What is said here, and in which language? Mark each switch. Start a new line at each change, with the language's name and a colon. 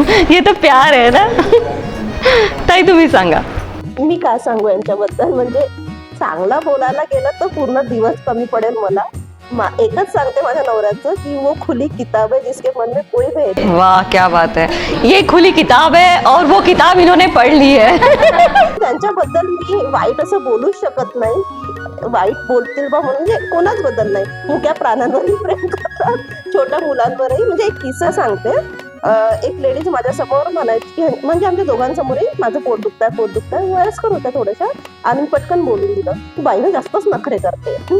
Hindi: ये तो प्यार
Marathi: आहे ना. ताई तुम्ही सांगा. मी काय सांगू यांच्याबद्दल, म्हणजे चांगला बोलायला गेलं तर पूर्ण दिवस कमी पडेल मला. एकच सांगते माझ्या नवऱ्याचं की
Hindi: वो खुली किताब है जिसके मन में कोई भेद नहीं. वाह, क्या बात है. ये खुली किताब है और वो किताब इन्होंने पढ़ ली है.
Marathi: त्यांच्याबद्दल मी वाईट असं बोलूच शकत नाही. वाईट बोलतील बा म्हणून, म्हणजे कोणाच बद्दल नाही. मुक्या प्राण्यांवरही प्रेम करतात, छोट्या मुलांवरही. म्हणजे एक किस्सा सांगते. एक लेडीज माझ्या समोर म्हणायची की, म्हणजे आमच्या दोघांसमोरही माझं पोट दुखतंय, वयस्कर होत्या थोड्याशा, आणि पटकन बोलून दिलं तू बाईनं जास्तच नखरे करते.